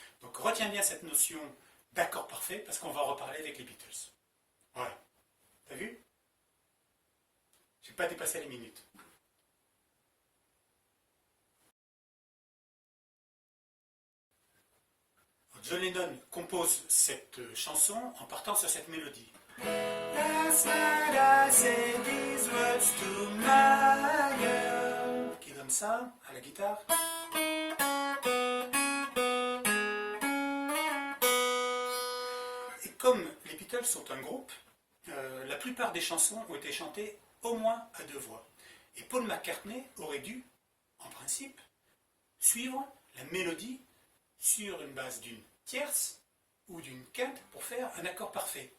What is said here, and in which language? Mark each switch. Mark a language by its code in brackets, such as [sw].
[fr] Donc retiens bien cette notion d'accord parfait, parce qu'on va en reparler avec les Beatles. Voilà. T'as vu? J'ai pas dépassé les minutes. John Lennon compose cette chanson en partant sur cette mélodie. [en] Last night I said these words to my girl. [fr] Qui donne ça à la guitare. Et comme les Beatles sont un groupe, la plupart des chansons ont été chantées au moins à 2 voix. Et Paul McCartney aurait dû, en principe, suivre la mélodie sur une base d'une tierce ou d'une quinte pour faire un accord parfait.